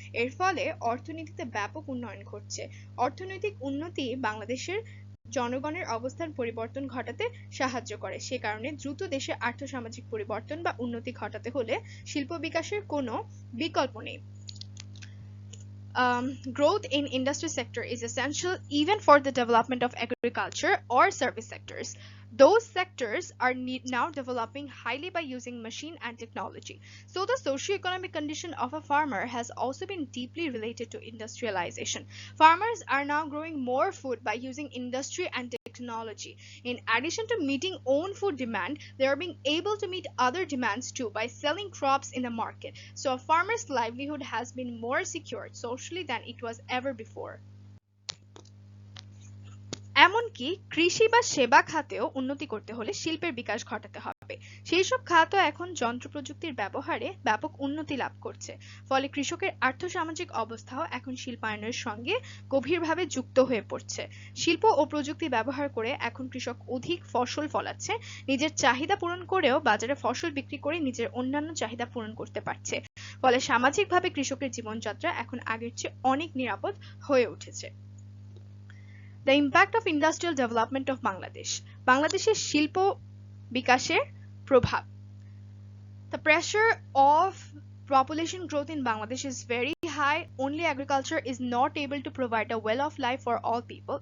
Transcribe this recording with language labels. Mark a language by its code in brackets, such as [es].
[bn] এর ফলে অর্থনীতিতে ব্যাপক উন্নয়ন ঘটছে। অর্থনৈতিক উন্নতি বাংলাদেশের জনগণের অবস্থান পরিবর্তন ঘটাতে সাহায্য করে। সে কারণে দ্রুত দেশে আর্থসামাজিক পরিবর্তন বা উন্নতি ঘটাতে হলে শিল্প বিকাশের কোনো বিকল্প নেই। [en] Growth in industry sector is essential even for the development of agriculture or service sectors. Those sectors are now developing highly by using machine and technology. So the socio-economic condition of a farmer has also been deeply related to industrialization. Farmers are now growing more food by using industry and technology. In addition to meeting own food demand, they are being able to meet other demands too by selling crops in the market. So a farmer's livelihood has been more secured socially than it was ever before. [bn] এমনকি কৃষি বা সেবা খাতেও উন্নতি করতে হলে শিল্পের বিকাশ ঘটাতে হবে। সেই সব খাত এখন যন্ত্র প্রযুক্তির ব্যবহারে ব্যাপক উন্নতি লাভ করছে। ফলে কৃষকের আর্থসামাজিক অবস্থাও এখন শিল্পায়নের সঙ্গে গভীরভাবে যুক্ত হয়ে পড়ছে। শিল্প ও প্রযুক্তি ব্যবহার করে এখন কৃষক অধিক ফসল ফলাচ্ছে, নিজের চাহিদা পূরণ করেও বাজারে ফসল বিক্রি করে নিজের অন্যান্য চাহিদা পূরণ করতে পারছে। ফলে সামাজিকভাবে কৃষকের জীবনযাত্রা এখন আগের চেয়ে অনেক নিরাপদ হয়ে উঠেছে। [en] The impact of industrial development of Bangladesh. [bn] বাংলাদেশের শিল্প বিকাশের প্রভাব. [en] The pressure of population growth in Bangladesh is very high, only agriculture is not able to provide a well-off life for all people.